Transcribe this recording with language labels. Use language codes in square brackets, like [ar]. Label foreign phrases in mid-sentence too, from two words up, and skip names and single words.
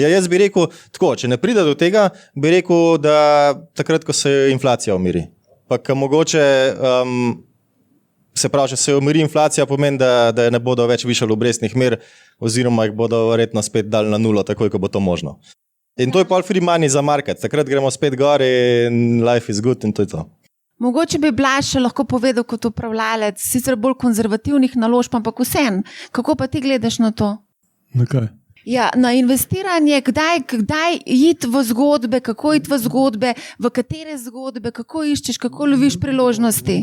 [sl] Ja, jaz bi rekel tako, če ne pride do tega, bi rekel, da takrat, ko se inflacija umiri. Pa mogoče, se pravi, če se umiri inflacija, pomeni, da ne bodo več višali obrestnih mer, oziroma jih bodo verjetno spet dali na nulo, takoj, ko bo to možno. In to je pol [en] free money [sl] za market. Takrat gremo spet gor in [en] life is good [sl] in to je to. Mogoče bi Blaž lahko povedal kot upravljalec, sicer bolj konzervativnih naložb, ampak vseeno, kako pa ti gledaš na to? Na kaj? Ja, na investiranje, kdaj iti v zgodbe, kako iti v zgodbe, v katere zgodbe, kako iščeš, kako loviš priložnosti?